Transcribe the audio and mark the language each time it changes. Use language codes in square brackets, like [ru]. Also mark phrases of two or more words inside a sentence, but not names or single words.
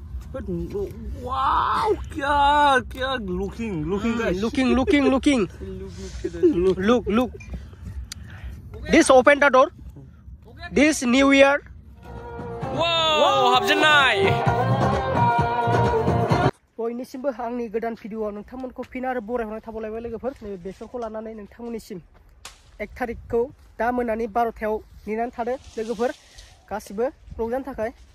[en] Wow, क्या looking guys. Looking. Look. This open the door. This New Year. [brx] Wow, हाबजेननाय. बयनिसिमबो आंनि गोदान भिडिअ'आव नोंथांमोनखौ फिन आरो बरायहरनाय थाबावलायबाय लोगोफोर नैबे बेसरखौ लानानै नोंथांमोननिसिम 1 तारिखखौ दा मोनानि 12थायाव नेनानै थादो लोगोफोर गासिबो रंजानो थाखाय